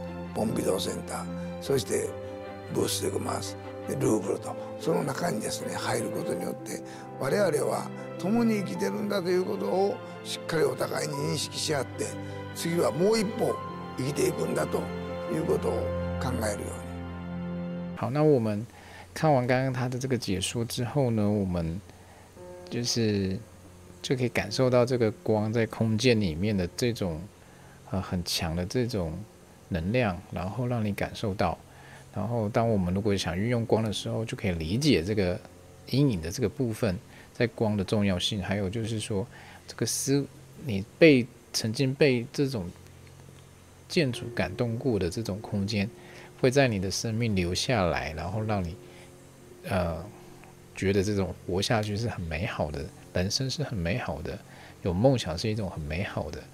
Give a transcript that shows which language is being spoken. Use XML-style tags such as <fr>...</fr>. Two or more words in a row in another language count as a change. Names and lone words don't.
<ja>ポンピドーセンター、そしてブース・デ・コマースでルーブルと、その中にですね入ることによって我々は共に生きてるんだということをしっかりお互いに認識し合って、次はもう一歩生きていくんだということを考えるように。</ja> <zh>好，那我们看完刚刚他的这个解说之后呢，我们就可以感受到这个光在空间里面的这种很强的这种能量，然后让你感受到。然后当我们如果想运用光的时候，就可以理解这个阴影的这个部分在光的重要性，还有就是说这个你曾经被这种建筑感动过的这种空间，会在你的生命留下来，然后让你觉得这种活下去是很美好的，人生是很美好的，有梦想是一种很美好的。</zh>